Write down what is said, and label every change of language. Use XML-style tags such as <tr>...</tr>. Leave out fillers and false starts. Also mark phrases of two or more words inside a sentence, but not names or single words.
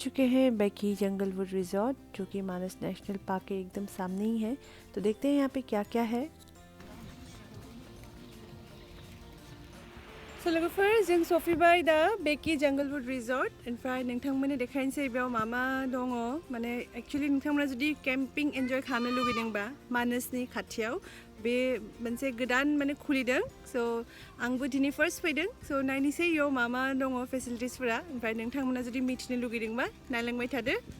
<hi>चुके हैं बेकी जंगलवुड रिजॉर्ट जो कि मानस नेशनल पार्क के एकदम सामने ही है। तो देखते हैं यहाँ पे क्या क्या है।</hi> <brx>So लोगोफोर जों सफैबाय दा बेकी जंगलवुड रिजॉर्ट ओमफ्राय नोंथांमोननो देखायनोसै बेयाव मा मा दङ माने एक्चुअली नोंथांमोना जुदि</brx> <en>camping enjoy</en> <brx>खालामनो लुगैदोंबा मानसनि खाथियाव बे मोनसे गोदान माने खुलिदों सो आंबो दिनै फार्स्ट फैदों सो नायनोसै इयाव मा मा दङ फेसिलिटिसफोरा ओमफ्राय नोंथांमोना जुदि मिथिनो लुगैदोंबा नायलांबाय थादो</brx>